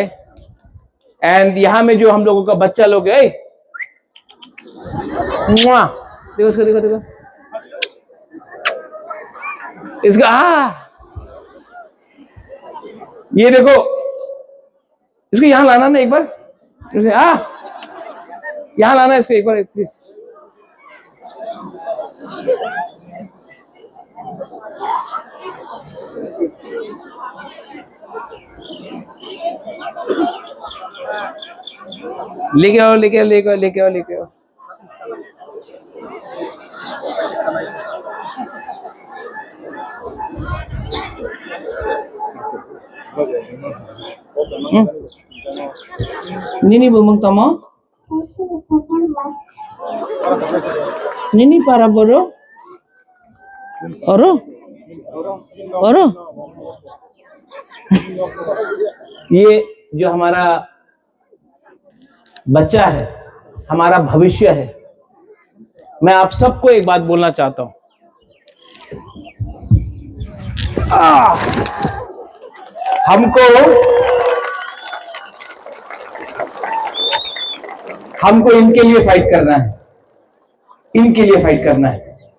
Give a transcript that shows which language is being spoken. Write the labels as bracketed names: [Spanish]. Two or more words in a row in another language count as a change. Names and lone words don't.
[Hindi] एंड यहां में जो हम लोगों का बच्चा लोग है, देखो इसको, देखो देखो इसका, ये देखो इसको यहां लाना ना एक बार, यहां लाना इसको एक बार प्लीज। लेके आओ, लेके आओ, लेके आओ, लेके आओ, लेके आओ। [Kok Borok] Nini bumang tamo? Nini para boro? Oro? Oro? [Hindi] ये जो हमारा बच्चा है, हमारा भविष्य है। मैं आप सबको एक बात बोलना चाहता हूं, हमको हमको इनके लिए फाइट करना है, इनके लिए फाइट करना है।